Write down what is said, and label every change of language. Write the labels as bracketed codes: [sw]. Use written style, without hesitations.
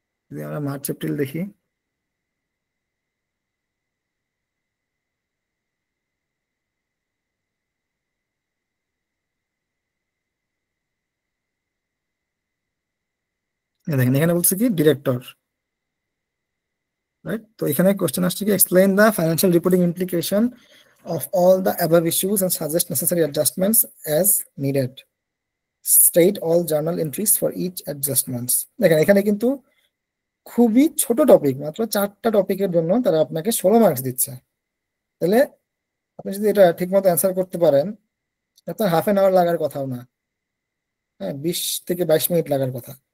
[bn] যদি আমরা March April দেখি, দেখেন এখানে বলছে কি ডিরেক্টর, রাইট? তো এখানে কোশ্চেন আসছে কি, [en] Explain the financial reporting implication of all the above issues and suggest necessary adjustments as needed. State all journal entries for each adjustments. [bn] দেখেন এখানে কিন্তু খুবই ছোট টপিক, মাত্র 4টা টপিকের জন্য তারা আপনাকে 16 মার্কস দিচ্ছে। তাহলে আপনি যদি এটা ঠিক মতো অ্যান্সার করতে পারেন, আপনার হাফ এন আওয়ার লাগার কথাও না, হ্যাঁ 20 থেকে 22 মিনিট লাগার কথা।